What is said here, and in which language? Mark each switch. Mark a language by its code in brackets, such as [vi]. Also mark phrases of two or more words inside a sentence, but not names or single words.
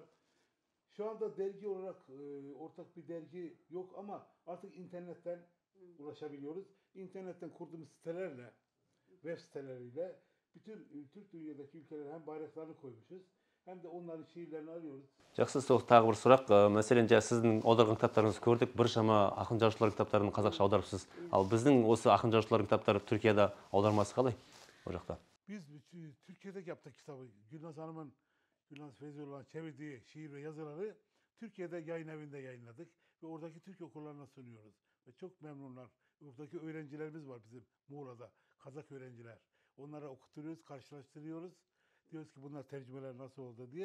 [tr] Şu anda dergi olarak ortak bir dergi yok ama artık internetten ulaşabiliyoruz. İnternetten kurduğumuz sitelerle, web siteleriyle bütün Türk dünyadaki ülkelere hem bayraklarını koymuşuz hem de onların şiirlerini alıyoruz. [kk] Жақсы, сол тағы бір сұрақ. Мәселен, сіздің аударған кітаптарыңызды көрдік. Біршама ақын жазушылар кітаптарын қазақша аударыпсыз. Ал біздің осы ақын жазушылар кітаптары Түркияда аудармасы қалай? O жақта. [tr] Biz Türkiye'de yaptık kitabı. Gülnaz Hanım'ın, Gülnaz Feyzullah'ın çevirdiği şiir ve yazıları Türkiye'de yayın evinde yayınladık ve oradaki Türk okurlarına sunuyoruz. Ve çok memnunlar. Oradaki öğrencilerimiz var bizim Muğla'da, Kazak öğrenciler. Onlara okutturuyoruz, karşılaştırıyoruz. Diyoruz ki bunlar tercümeler nasıl oldu diye.